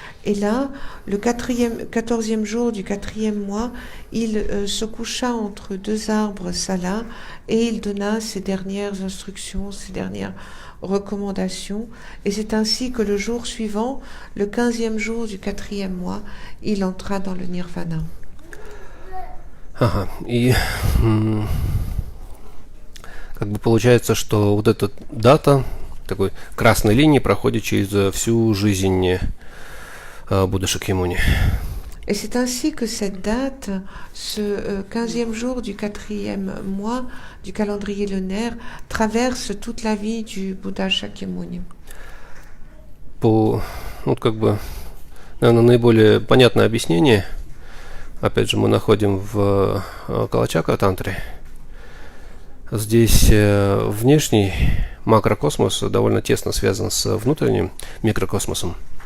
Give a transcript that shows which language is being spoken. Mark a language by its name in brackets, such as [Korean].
[French] Et là, le 14e jour du 4e mois, il se coucha entre deux arbres salas et il donna ses dernières instructions, ses dernières recommandations. Et c'est ainsi que le jour suivant, le 15e jour du 4e mois, il entra dans le nirvana. [Russian] Ага, и как бы получается, что вот эта дата такой красной линии проходит через всю жизнь Будды Шакьямуни. [French] Et c'est ainsi que cette date, ce 15e jour du 4e mois du calendrier lunaire, traverse toute la vie du Bouddha Shakyamuni. [Russian] Вот как бы, наверное, наиболее понятное объяснение, опять же, мы находим в Калачакра-тантре. Здесь внешний макрокосмос довольно тесно связан с внутренним микрокосмосом.